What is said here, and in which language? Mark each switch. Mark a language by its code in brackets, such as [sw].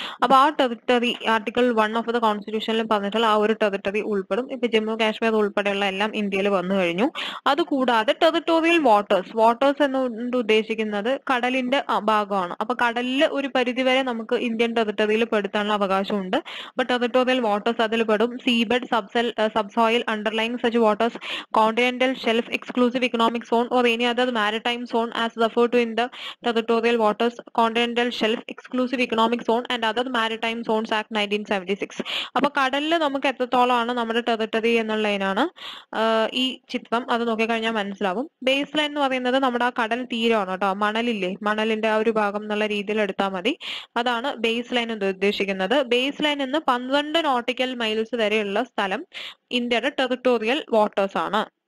[ml] അപ്പൊ ആ territory article 1 of the കോൺസ്റ്റിറ്റ്യൂഷനിൽ പറഞ്ഞിട്ടുള്ള ആ ഒരു ടെറിട്ടറി ഉൾപ്പെടും. ഇപ്പൊ ജമ്മു കാശ്മീർ ഉൾപ്പെടെയുള്ള എല്ലാം ഇന്ത്യയിൽ വന്നു കഴിഞ്ഞു. അതുകൂടാതെ ടെറിട്ടോറിയൽ വാട്ടേഴ്സ് എന്നുകൊണ്ട് ഉദ്ദേശിക്കുന്നത് കടലിന്റെ ഭാഗമാണ്. അപ്പൊ കടലിൽ ഒരു പരിധിവരെ നമുക്ക് ഇന്ത്യൻ ടെറിട്ടറിയിൽ പെടുത്താനുള്ള അവകാശമുണ്ട്. അപ്പൊ ടെറിട്ടോറിയൽ വാട്ടേഴ്സ് അതിൽ പെടും. [en] Seabed, subsoil underlying such waters, continental shelf, exclusive economic zone or any other maritime zone as referred to in the territorial waters, continental shelf, exclusive economic zone and other maritime zones act 1976. [ml] അപ്പൊ കടലിൽ നമുക്ക് എത്രത്തോളമാണ് നമ്മുടെ territory എന്നുള്ളതിനാണ് ഈ ചിത്രം. അത് നോക്കിക്കഴിഞ്ഞാൽ മനസ്സിലാവും. ബേസ് ലൈൻ എന്ന് പറയുന്നത് നമ്മുടെ ആ കടൽ തീരമാണ് കേട്ടോ. മണലില്ലേ, മണലിന്റെ ആ ഒരു ഭാഗം എന്നുള്ള രീതിയിൽ എടുത്താൽ മതി. അതാണ് ബേസ് ലൈൻ എന്ന് ഉദ്ദേശിക്കുന്നത്. ബേസ് ലൈൻ എന്ന് 12 നോട്ടിക്കൽ മൈൽസ് വരെയുള്ള സ്ഥലം ഇന്ത്യയുടെ ടെറിട്ടോറിയൽ വാട്ടേഴ്സ് ആണ്.